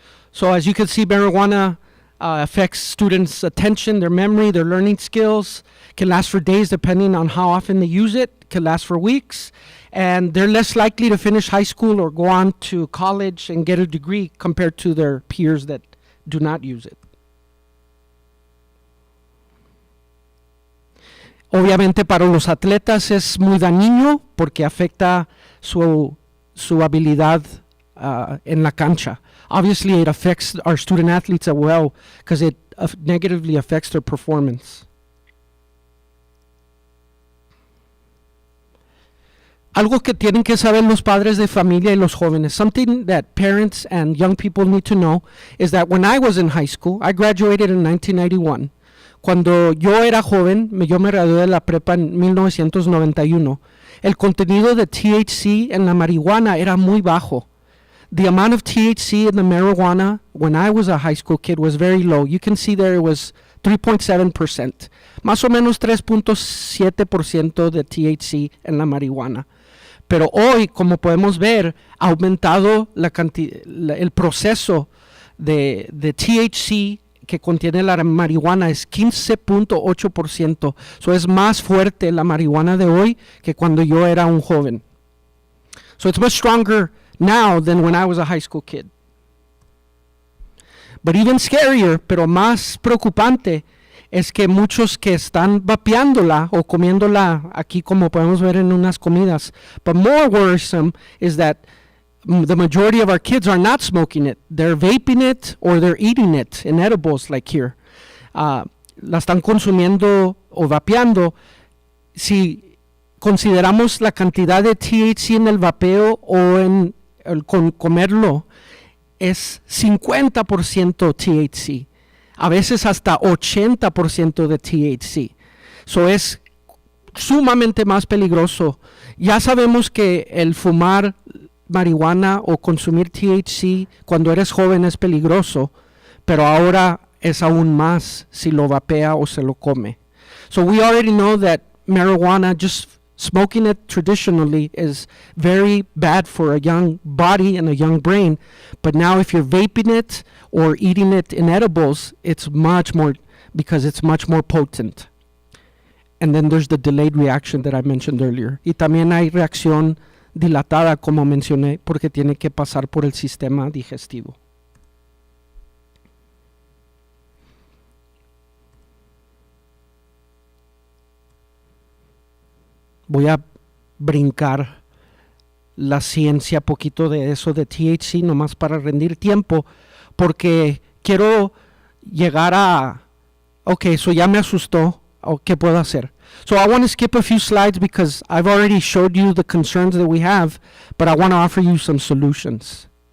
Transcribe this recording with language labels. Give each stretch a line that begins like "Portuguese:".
English: So as you can see, marijuana affects students' attention, their memory, their learning skills, can last for days depending on how often they use it, can last for weeks, and they're less likely to finish high school or go on to college and get a degree compared to their peers that do not use it.
Spanish: Obviamente para los atletas es muy dañino porque afecta su habilidad en la cancha.
English: Obviously it affects our student athletes as well because it negatively affects their performance.
Spanish: Algo que tienen que saber los padres de familia y los jóvenes,
English: something that parents and young people need to know, is that when I was in high school, I graduated in 1991.
Spanish: Cuando yo era joven, yo me gradué de la prepa en 1991, el contenido de THC en la marihuana era muy bajo.
English: The amount of THC in the marijuana when I was a high school kid was very low. You can see there it was 3.7%,
Spanish: más o menos 3.7% de THC en la marihuana. Pero hoy, como podemos ver, ha aumentado el proceso de THC que contiene la marihuana es 15.8%. So es más fuerte la marihuana de hoy que cuando yo era un joven.
English: So it's much stronger now than when I was a high school kid. But even scarier,
Spanish: pero más preocupante, es que muchos que están vapeándola o comiéndola aquí como podemos ver en unas comidas.
English: But more worrisome is that the majority of our kids are not smoking it. They're vaping it or they're eating it in edibles like here.
Spanish: La están consumiendo o vapeando. Si consideramos la cantidad de THC en el vapeo o en comerlo, es 50% THC. A veces hasta 80% de THC. So es sumamente más peligroso. Ya sabemos que el fumar marihuana o consumir THC cuando eres joven es peligroso, pero ahora es aún más si lo vapea o se lo come.
English: So we already know that marijuana, just smoking it traditionally, is very bad for a young body and a young brain, but now if you're vaping it or eating it in edibles, it's much more, because it's much more potent. And then there's the delayed reaction that I mentioned earlier.
Spanish: Y también hay reacción dilatada, como mencioné, porque tiene que pasar por el sistema digestivo. Voy a brincar la ciencia poquito de eso de THC, nomás para rendir tiempo, porque quiero llegar a, ok, so ya me asustó, ¿qué puedo hacer?
English: So I want to skip a few slides because I've already showed you the concerns that we have, but I want to offer you some solutions.